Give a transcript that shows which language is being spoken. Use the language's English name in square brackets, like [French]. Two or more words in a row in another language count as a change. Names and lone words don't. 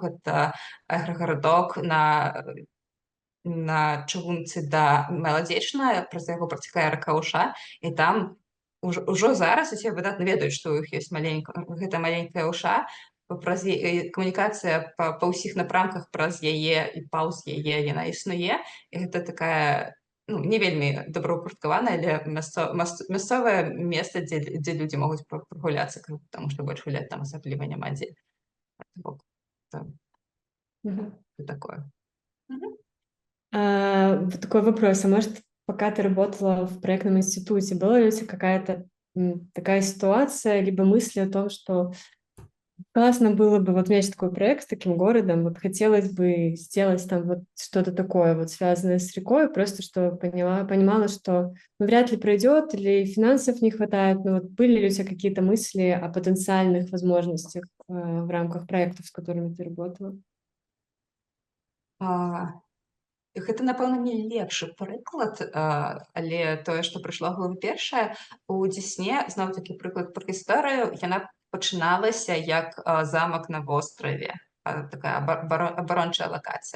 [Belarusian] гэта аграгарадок на чыгунцы да Маладзечна, праз яго працякае рака Уша, і там ужо зараз усе выдатна ведаюць, што ў іх ёсць гэта маленькая Уша, камунікацыя па ўсіх напрамках праз яе і паўз яе яна існуе, і гэта такая не вельмі добраўпарадкаванае, але мясцовае месца, дзе людзі могуць прагуляцца, таму што больш гуляць там асабліва няма дзе. Такое. [Russian] Вот такой вопрос. А может, пока ты работала в проектном институте, была ли у тебя какая-то такая ситуация, либо мысли о том, что классно было бы, вот у меня есть такой проект с таким городом, вот хотелось бы сделать там вот что-то такое, вот связанное с рекой, просто что понимала, что вряд ли пройдет, или финансов не хватает, но вот были ли у тебя какие-то мысли о потенциальных возможностях в рамках проектов, с которыми ты работала? [Belarusian] Гэта, напэўна, не лепшы прыклад, але тое, што прыйшло ў галаву першае, у Дзесне, зноў-такі прыклад пра гісторыю, яна пачыналася як замак на востраве, такая абарончая лакацыя.